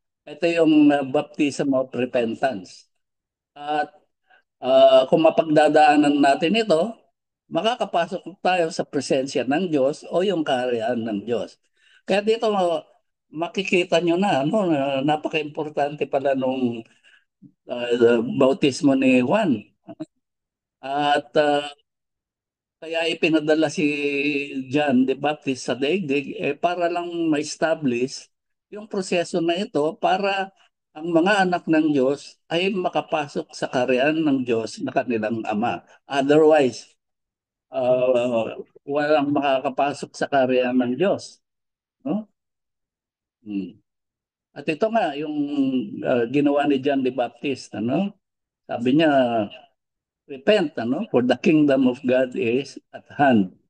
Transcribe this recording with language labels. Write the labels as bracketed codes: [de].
[tl] Ito yung baptism of repentance. At kung mapagdadaanan natin ito, makakapasok tayo sa presensya ng Diyos o yung kaharian ng Diyos. Kaya dito makikita nyo na, na napaka-importante pala nung bautismo ni Juan. At kaya ipinadala si John the Baptist sa daigdig para lang ma-establish yung proseso na ito para ang mga anak ng Diyos ay makapasok sa kaharian ng Diyos na kanilang Ama. Otherwise, walang makakapasok sa kaharian ng Diyos. No? Hmm. At ito nga, yung ginawa ni John the Baptist, sabi niya, [en] repent, for the kingdom of God is at hand.